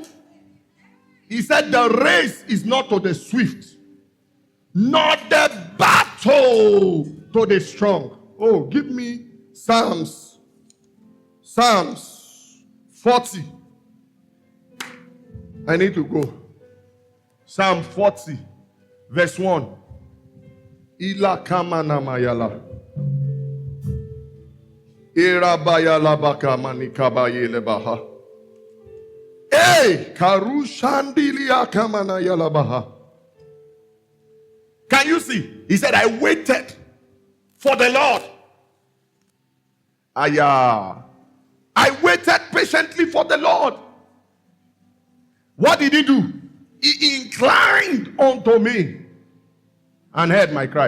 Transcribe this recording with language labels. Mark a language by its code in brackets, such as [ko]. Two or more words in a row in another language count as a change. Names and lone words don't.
[en] He said the race is not to the swift, not the battle to the strong. Oh, give me Psalms 40. I need to go. Psalm 40, verse 1. Ila kamana mayala. Ira bayala baka manikaba yele baha. Hey, karushandilia kamana yala baha. Can you see? He said, I waited for the Lord. I waited patiently for the Lord. What did he do? He inclined unto me and heard my cry.